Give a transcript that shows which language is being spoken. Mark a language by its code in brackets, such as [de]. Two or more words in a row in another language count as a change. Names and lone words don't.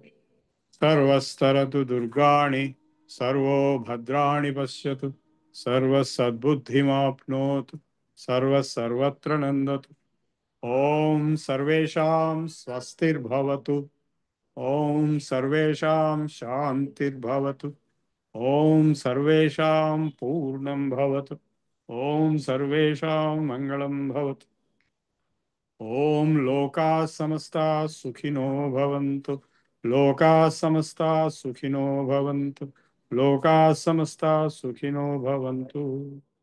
[sa] సర్వస్తరతు దుర్గాణి, సర్వో భద్రాణి పశ్యతు, సర్వసద్బుద్ధిమాప్నోతు, సర్వత్ర నందతు. ఓం సర్వేషాం స్వస్తిర్భవతు. ఓం సర్వేషాం శాంతిర్భవతు. ఓం సర్వేషాం పూర్ణం భవతు. ఓం సర్వేషాం మంగళం భవతు. ఓం ओम लोका समस्ता सुखिनो भवन्तु। लोका समस्ता सुखिनो भवन्तु। लोका समस्ता सुखिनो भवन्तु।